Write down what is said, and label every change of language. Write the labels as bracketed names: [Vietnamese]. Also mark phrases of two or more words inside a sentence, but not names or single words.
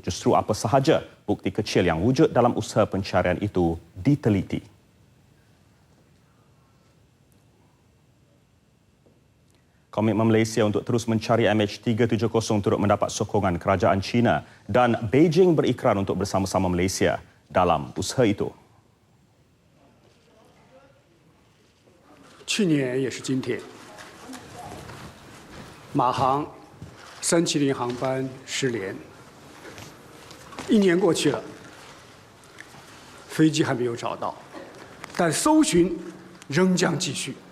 [Malay] Justru apa sahaja bukti kecil yang wujud dalam usaha pencarian itu diteliti. Komitmen Malaysia untuk terus mencari MH370 turut mendapat sokongan kerajaan China dan Beijing berikrar untuk bersama-sama Malaysia dalam usaha itu. [Chinese] 去年也是今天，马航370航班失联，1年过去了，飞机还没有找到，但搜寻仍将继续。